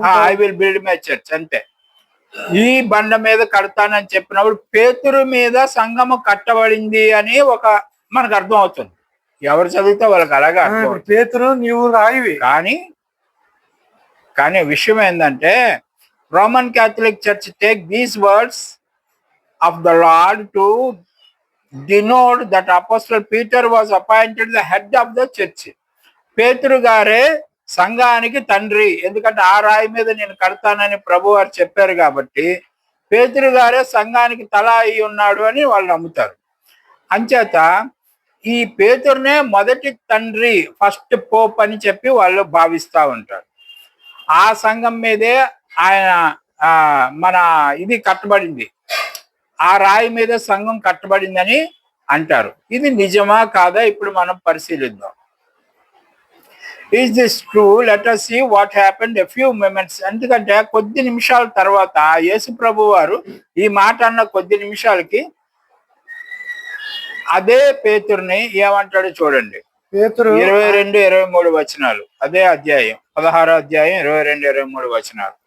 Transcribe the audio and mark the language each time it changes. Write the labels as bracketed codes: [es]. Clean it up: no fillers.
[en] I will build my church, [te] అంతే. ఈ బండ మీద కడతానని చెప్పినప్పుడు పేతురు మీద సంఘము కట్టబడింది అని మనకు అర్థం అవుతుంది. ఎవరు చదివితే వాళ్ళకి అలాగా అర్థం. పేతురు నీవు రాయివి. కానీ విషయం ఏంటంటే, [en] Roman Catholic church take these words of the Lord to denote that Apostle Peter was appointed the head of the church. [te] పేతురు గారే సంఘానికి తండ్రి, ఎందుకంటే ఆ రాయి మీద నేను కడతానని ప్రభు వారు చెప్పారు కాబట్టి పేతురు గారే సంఘానికి తల అయి ఉన్నాడు అని వాళ్ళు నమ్ముతారు. అంచేత ఈ పేతురునే మొదటి తండ్రి, ఫస్ట్ పోప్ అని చెప్పి వాళ్ళు భావిస్తూ ఉంటారు. ఆ సంఘం మీదే ఆయన మన ఇది కట్టబడింది, ఆ రాయి మీద సంఘం కట్టబడిందని అంటారు. ఇది నిజమా కాదా ఇప్పుడు మనం పరిశీలిద్దాం. [en] Is this true? Let us see what happened a few moments. [te] ఎందుకంటే కొద్ది నిమిషాల తర్వాత యేసు ప్రభు వారు ఈ మాట అన్న కొద్ది నిమిషాలకి అదే పేతురుని ఏమంటాడో చూడండి. పేతురు 22-23 వచనాలు, అదే అధ్యాయం 16వ అధ్యాయం 22-23 వచనాలు.